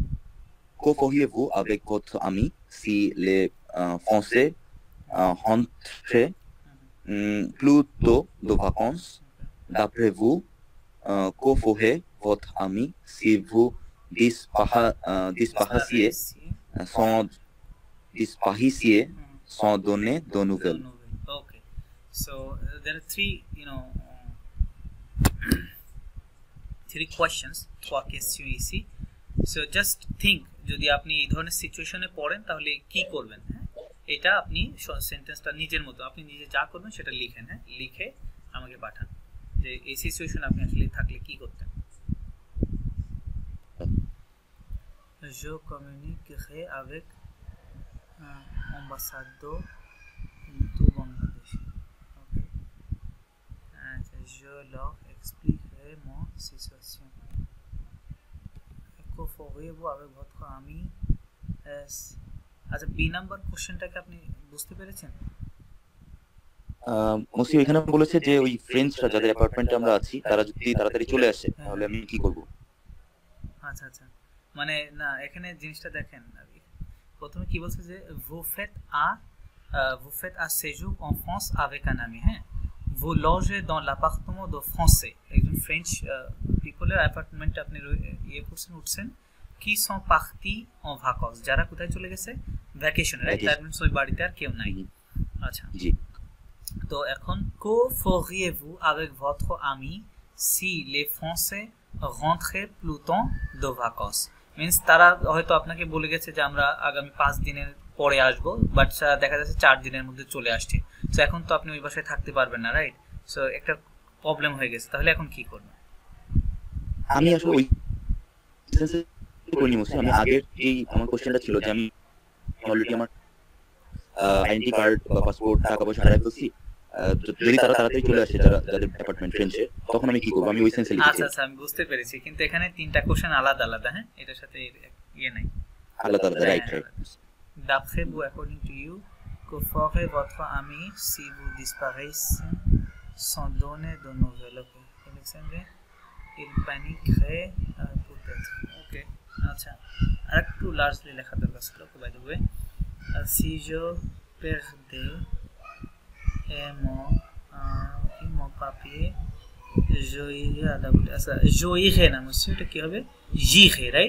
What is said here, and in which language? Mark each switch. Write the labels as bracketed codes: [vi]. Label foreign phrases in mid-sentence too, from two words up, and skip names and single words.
[fr] Que feriez-vous avec votre ami si les Français rentraient plus tôt de vacances? D'après vous, que ferait votre ami si vous disparaîtriez sans donner de nouvelles? [en] Okay. So there are three, three questions. [fr] Trois questions ici. [en] So just think, [bn] যদি আপনি এই ধরনের সিচুয়েশনে পড়েন তাহলে কি করবেন, হ্যাঁ? এটা আপনি সেন্টেন্সটা নিজের মতো আপনি নিজে যা করবেন সেটা লিখেন, হ্যাঁ? লিখে আমাকে পাঠান যে এই সিচুয়েশনে আপনি আসলে থাকলে কি করতেন। [fr] Je communiquerai avec ambassadeur du Bangladesh. Okay. And je leur expliquerai mon situation. Que feriez-vous avec votre ami? [bn] আচ্ছা, [en] B number question [bn] আপনি বুঝতে পেরেছেন? মসি এখানে বলেছে যে ওই ফ্রেন্ডসরা যাদের অ্যাপার্টমেন্টে আমরা আছি তারা যদি তাড়াতাড়ি চলে আসে তাহলে আমি কি করব? আচ্ছা আচ্ছা, মানে না এখানে জিনিসটা দেখেন, প্রথমে কি বলছে যে [fr] vous faites un séjour en France avec un ami, [bn] হ্যাঁ? vous logez dans l'appartement de français, একজন [en] French people [bn] অ্যাপার্টমেন্টে আপনি ইয়ে করছেন উঠছেন, qui sont partis en vacances, যারা কোথায় চলে গেছে ভ্যাকেশনে, রাইট? [en] that means [bn] ওই বাড়িতে আর কেউ নাই। আচ্ছা জি, তো এখন [fr] que feriez-vous avec votre ami si les Français rentraient plus tôt de vacances? [bn] মিন্স তারা হয়তো আপনাকে বলে গেছে যে আমরা আগামী 5 দিনের পরে আসবো, বাট দেখা যাচ্ছে 4 দিনের মধ্যে চলে আসছে। সো এখন তো আপনি ওই বাসায় থাকতে পারবেন না, রাইট? সো একটা প্রবলেম হয়ে গেছে, তাহলে এখন কি করবেন? আমি আসলে ওই আমি আগের যে আমার কোশ্চেনটা ছিল যে আমি অলরেডি আমার [en] identity card [bn] বা পাসপোর্ট টাকা পয়সা হারাই ফেলছি, যদি তারা তাড়াতাড়ি চলে আসে যাদের [en] apartment friends, [bn] তখন আমি কি করবো? আমি ওই সেন্সে লিখেছি। আচ্ছা আচ্ছা, আমি বুঝতে পেরেছি, কিন্তু এখানে তিনটা কোশ্চেন আলাদা আলাদা, হ্যাঁ? এটার সাথে ইয়ে নাই, আলাদা আলাদা, [en] right right. [fr] D'après vous, [en] according to you, [fr] que ferait votre ami si vous disparaissez sans donner de nouvelles? Okay. Il paniquerait peut-être. Okay. [bn] আচ্ছা, আরেকটু লার্জলি লেখা দরকার ছিল, [en] by the way. [fr] Si je perdais mon papier, je irais à la police. [bn] আচ্ছা, [fr] je irais [bn] না monsieur, এটা কি হবে? [fr] J'irai, right?